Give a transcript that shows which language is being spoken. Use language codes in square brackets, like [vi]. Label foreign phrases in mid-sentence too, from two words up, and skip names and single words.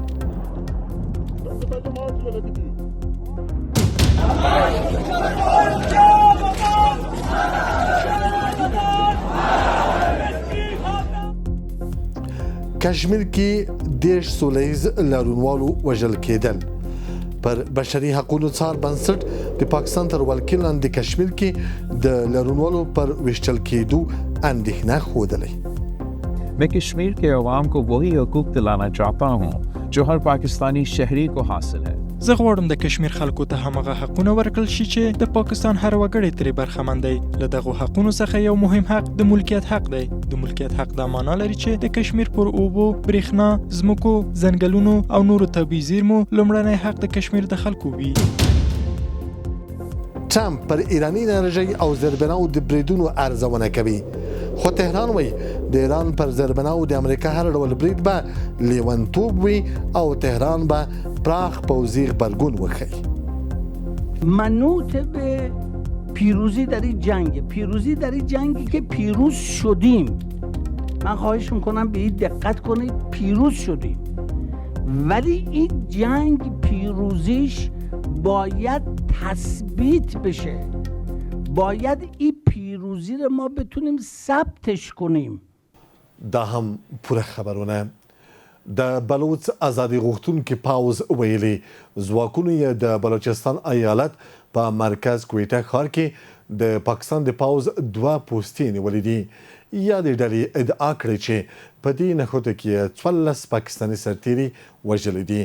[ps] کشمیر کې 10 سولیز لارونوالو وژل کېدل. پر بشري حقوقو څار بنسټ د پاکستان تر ولکې لاندې کشمیر کې د لارونوالو پر ویشتل کېدو اندېښنه ښودلې. [ur] میں کشمیر کے عوام کو وہی حقوق دلانا چاہتا ہوں جو ہر پاکستانی شہری کو حاصل ہے. [ps] زه غواړم د کشمیر خلکو ته همغه حقونه ورکړل شي چې د پاکستان هر وګړی ترې برخمن دی. له دغو حقونو څخه یو مهم حق د ملکیت حق دی. د ملکیت حق دا معنا لري چې د کشمیر پر اوبو، برېښنا، ځمکو، ځنګلونو او نورو طبیعي زیرمو لومړنی حق د کشمیر د خلکو وي. ټرمپ پر ایراني انرژۍ او زیربناو د بریدونو ارزونه کوي. خو تهران وایي د ایران پر زیربناو د امریکا هر ډول برید به لیونتوب وي او تهران به پراخ پوځي غبرګون وښیي. [fa] منوط به پیروزی در این جنگی که پیروز شدیم. من خواهش میکنم به این دقت کنید، پیروز شدیم، ولی این جنگ پیروزیش باید تثبیت بشه. باید این پیروزی رو ما بتونیم ثبتش کنیم. [ps] دا هم پوره خبرونه. د بلوچ ازادي غوښتونکو پوځ ویلي ځواکونه یې د بلوچستان ایالت په مرکز کویټه ښار کې د پاکستان د پوځ 2 پوستې نیولې دي. یا د ډلې ادعا کړې چې په دې نښتو کې 14 پاکستاني سرتیري وژلي دي.